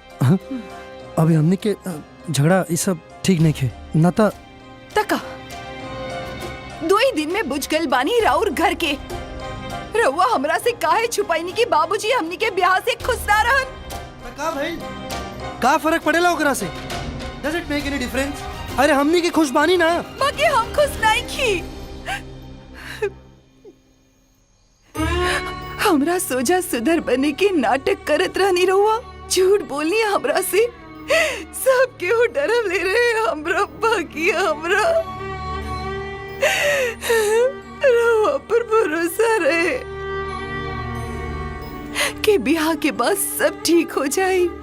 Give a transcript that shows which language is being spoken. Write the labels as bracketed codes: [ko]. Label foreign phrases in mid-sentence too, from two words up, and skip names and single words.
[bho] अभी हमने के झगड़ा ये सब ठीक नहीं खे ना। तका 2 ही दिन में बुझ गल बानी राउर घर के। रउआ हमरा से काहे छुपाईनी कि बाबूजी हमनी के ब्याह से खुश ना रहन? का भइल? का फर्क पड़ेला ओकरा से? [en] Does it make any difference? [bho] अरे हमनी की खुश बानी ना। बाकी हम खुश नहीं की। हमरा सोजा सुधर बने के नाटक करत रहनी रहुआ। झूठ बोलनी हमरा से। सब केहू डरम ले रहे हमरा, बाकी हमरा रहुआ पर भरोसा रहे कि ब्याह के बाद सब ठीक हो जाए।